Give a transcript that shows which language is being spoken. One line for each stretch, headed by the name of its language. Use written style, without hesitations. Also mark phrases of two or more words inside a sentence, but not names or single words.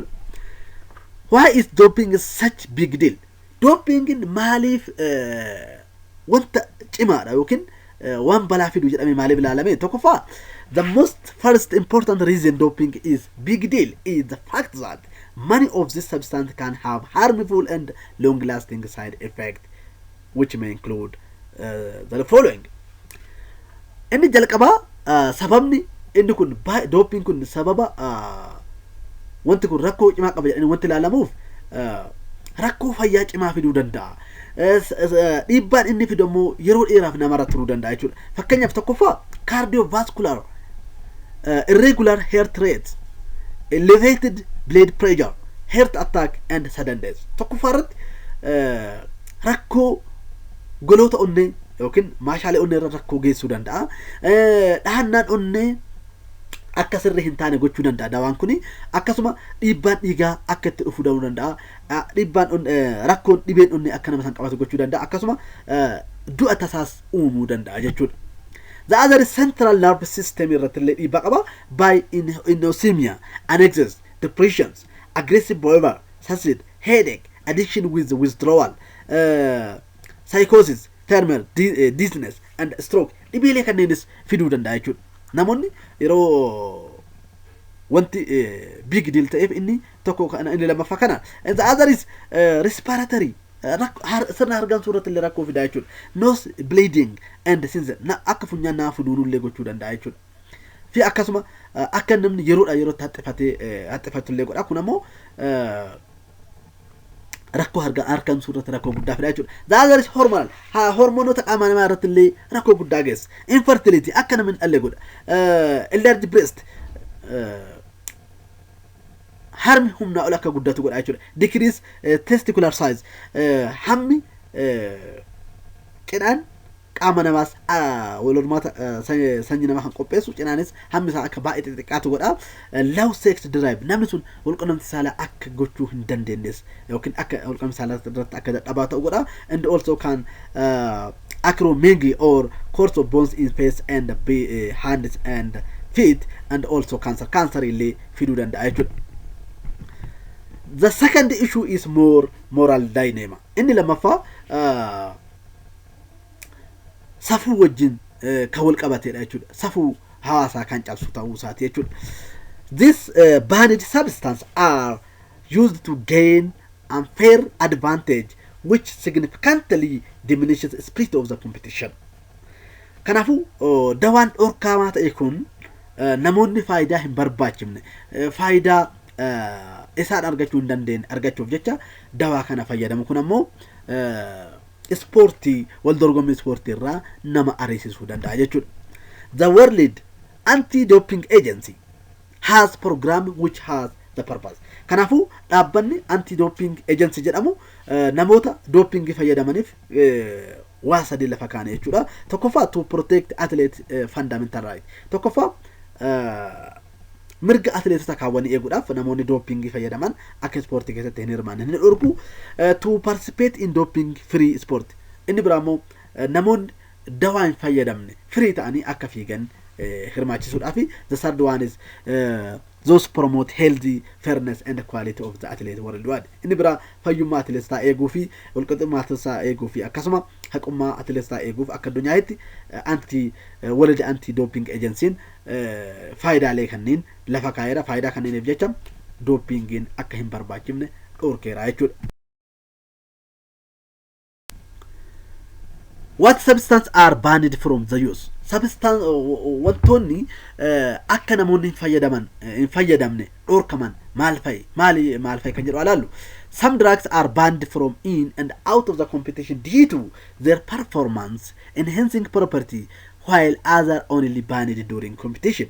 English: Why is doping such big deal?
Oromo: Doping maaliif wanta cimaadha yookiin waan balaa fidu jedhamee maaliif ilaalame? Tokkoffaa,
English: the most first important reason doping is big deal is the fact that many of this substance can have harmful and long-lasting side effects which may include the following.
Oromo: Inni jalqabaa sababni inni kun doping kun sababa wanti kun rakkoo cimaa qaba jedhanii wanti ilaalamuuf rakkoo fayyaa cimaa fiduu danda'a. Dhiibbaan inni fidu immoo yeroo dheeraaf namarra turuu danda'a jechuudha. Fakkeenyaaf tokkoffaa
English: cardiovascular irregular heart rate, elevated blood pressure, heart attack and sudden death.
Oromo: Tokkoffaa irratti rakkoo goloota onnee yookiin maashaalee onnee irra rakkoo geessuu danda'a. Dhahannaan onnee akka sirrii hin taane gochuu danda'a dawaan kuni. Akkasuma dhiibbaan dhiigaa akka itti dhufuu danda'a. Dhiibbaan rakkoon dhibeen onnee akka nama san qabatu gochuu danda'a. Akkasuma du'a tasaas uumuu danda'a jechuudha.
English: The other is central nervous system
Oromo: irratti baqaba
English: by inosmia, anxiety, depressions, aggressive behavior, suicide, headache, addiction with withdrawal, psychosis, thermal dizziness, and stroke.
Oromo: Dhibeelee kanneenis fiduu danda'a jechuudha. Namoonni yeroo wanti
English: big deal
Oromo: ta'eef inni tokko inni lammaffaa kana.
English: The other is respiratory.
Oromo: Sirna hargaan suurratti illee rakkoo fidaa jechuudha.
English: Nose bleeding and since
Oromo: akka funyaan nama fuduunuu illee gochuu danda'a jechuudha. Fi akkasuma akka namni yeroodha yerootti haxxifatu illee godha. Kun ammoo rakkoo harkaan suurratti rakkoo guddaa fidaa jechuudha.
English: The other is hormonal.
Oromo: Hormoonota qaama namaa irratti illee rakkoo guddaa geessa. Infertility akka namni dhallee godha.
English: Enlarged breast
Oromo: harmi humna ol akka guddatu godha jechuudha.
English: Decrease testicular size.
Oromo: Hammi cinaan qaama namaas walormaata sanyii namaa kan qopheessu cinaanis hammi isaa akka baay'ee xixiqqaatu godha.
English: Low sex drive.
Oromo: Namni sun walqunnamtii saalaa akka gochuu hin dandeenyes yookiin akka walqunnamtii saalaa irratti akka dadhabaa ta'u godha.
English: And also can acromegaly or course of bones in face and hands and feet, and also cancer.
Oromo: Cancer illee fiduu danda'a jechuudha.
English: The second issue is more moral dilemma.
Oromo: Inni lammaffaa safuu wajjin kan wal qabateedha jechuudha. Safuu hawaasaa kan cabsu ta'uu isaati jechuudha.
English: This banned substance are used to gain unfair advantage which significantly diminishes the spirit of the competition.
Oromo: Kanaafuu dawaan dhorkamaa ta'e kun namoonni faayidaa hin barbaachifne faayidaa isaan argachuu hin dandeenye argachuuf jecha dawaa kana fayyadamu. Kun ammoo ispoortii wal dorgommii ispoortii irraa nama ariisisuu danda'a jechuudha.
English: The World Anti-Doping Agency has program which has the purpose.
Oromo: Kanaafuu dhaabbanni
English: anti-doping agency
Oromo: jedhamu namoota doping fayyadamaniif waa sadii lafa kaa'e jechuudha.
English: Tokkoffaa to protect athlete fundamental right.
Oromo: Tokkoffaa mirga atleetota kaawwanii eeguudhaaf namoonni doping fayyadaman akka ispoortii keessatti hin hirmaanne ni dhorku.
English: To participate in doping free sport.
Oromo: Inni biraa immoo namoonni dawaa hin fayyadamne free ta'anii akka fiigan hirmaachisuudhaaf.
English: The third one is those promote healthy fairness and quality of the athlete worldwide.
Oromo: Inni biraa fayyummaa atleetotaa eeguu fi walqixxummaa atleetotaa eeguu fi akkasuma haqummaa atleetotaa eeguuf akka addunyaatti World Anti-Doping Agency faayidaalee kanneen lafa kaa'eera. Faayidaa kanneeniif jecha dopingiin akka hin barbaachifne dhorkeera jechuudha.
English: What substances are banned from the use?
Oromo: Substance wantoonni akka namoonni hin fayyadamne dhorkaman maal fa'i kan jedhu alaallu.
English: Some drugs are banned from in and out of the competition due to their performance enhancing property, while others only banned during competition.